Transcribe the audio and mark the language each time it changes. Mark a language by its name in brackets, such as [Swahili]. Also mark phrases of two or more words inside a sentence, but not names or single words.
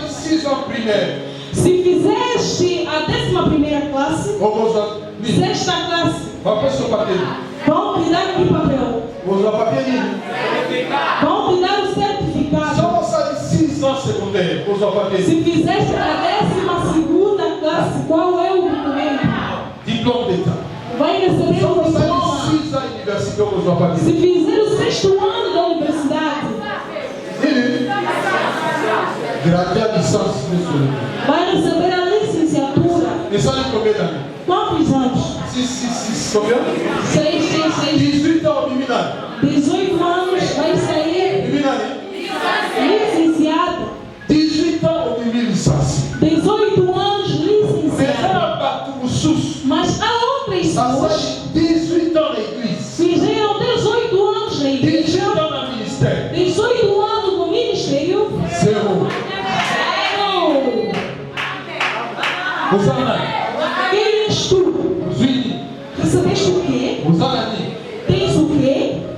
[Portuguese] Se fizeste a 11ª classe, sexta classe, vão te dar que papel? Vão te dar o certificado. Se fizeste a 12ª classe, qual é o documento? [French] Diplôme d'État. [Portuguese] Vai receber o diploma. Se fizer o 6º ano da universidade, vai receber a licenciatura. Quantos anos? [French] 18 ans au Biminane. [Portuguese] 18 anos vai sair licenciado. [French] 18 ans au licencié. [Portuguese] 18 anos licenciado. Mas há outras pessoas [French] 18 ans l'église. [Portuguese] fizeram 18 anos na igreja. 18 ans no ministério. 18 anos no ministério. Zero. Quem és tu? Recebeste o quê? Tens o quê?